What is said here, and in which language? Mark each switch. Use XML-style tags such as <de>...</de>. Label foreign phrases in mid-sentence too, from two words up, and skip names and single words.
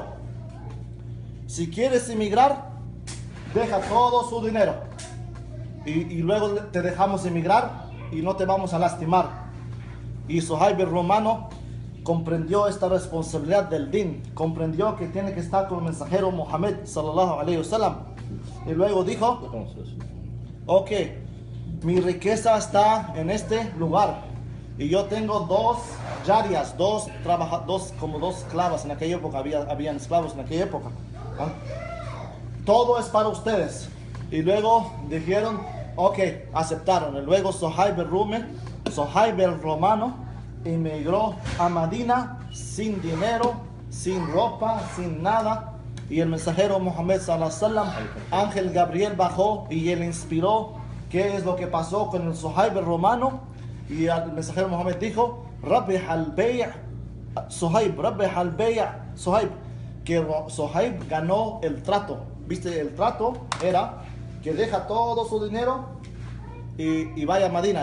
<es>Si quieres emigrar, deja todo su dinero. Y luego te dejamos emigrar y no te vamos a lastimar. Y Suhaib el romano comprendió esta responsabilidad del din, comprendió que tiene que estar con el mensajero Muhammad</es> <ar>صلى الله عليه وسلم.</ar> <es>Y luego dijo, ¿Cómo se hace? ok, mi riqueza está en este lugar. Y yo tengo dos yarias, dos esclavas. En aquella época habían esclavos en aquella época. ¿Ah? Todo es para ustedes. Y luego dijeron, ok, aceptaron. Y luego Suhaib el romano emigró a Medina sin dinero, sin ropa, sin nada. Y el mensajero Muhammad</es> <ar>صلى الله عليه وسلم,</ar> <es>Ángel Gabriel bajó y él inspiró qué es lo que pasó con el Suhaib el romano. Y el mensajero Muhammad dijo,</es> <ar>ربح البيع صهيب، ربح البيع صهيب,</ar> <es>que Suhaib ganó el trato. ¿Viste? El trato era que deja todo su dinero y vaya a Medina.</es>